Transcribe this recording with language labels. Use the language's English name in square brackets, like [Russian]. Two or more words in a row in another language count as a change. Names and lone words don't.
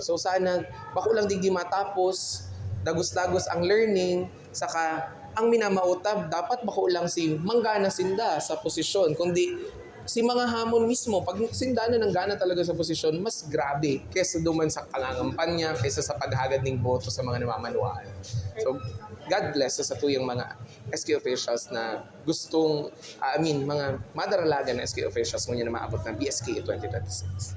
[Bikol] So sana bako lang digdi matapos, dagos-dagos ang learning, saka ang minamautab dapat bako lang si manggana sinda sa posisyon, kundi si mga hamon mismo, pag sindana ng gana talaga sa posisyon, mas grabe kaysa duman sa pangangampanya, kaysa sa paghagad ng boto sa mga namamanuan. So, [English] God bless [Bikol] sa tuyang mga SK officials na gustong, mga madaralagan na SK officials ngunyan na maabot ng BSK 2026.